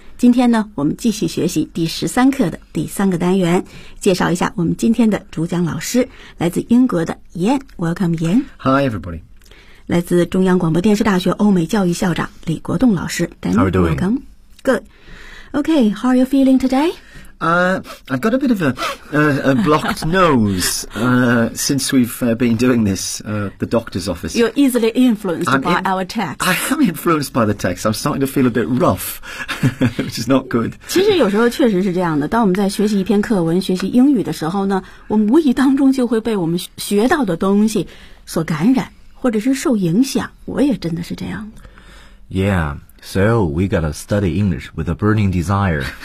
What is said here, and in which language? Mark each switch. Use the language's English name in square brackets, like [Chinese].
[Chinese] 今天呢，我们继续学习第13课的第三个单元，介绍一下我们今天的主讲老师，来自英国的 Ian。 [English] Welcome Ian。 Hi everybody。 [Chinese] 来自中央广播电视大学欧美教育校长李国栋老师。 [English] How are you doing? Welcome. Good. Okay, how are you feeling today? I've got a bit of a blocked nose since we've been doing this, the doctor's office. You're easily influenced by our text. I am influenced by the text. I'm starting to feel a bit rough, which is not good. [Chinese] 其实有时候确实是这样的。当我们在学习一篇课文、学习英语的时候呢，我们无意当中就会被我们学到的东西所感染，或者是受影响。我也真的是这样。 [English] Yeah. So, we gotta study English with a burning desire.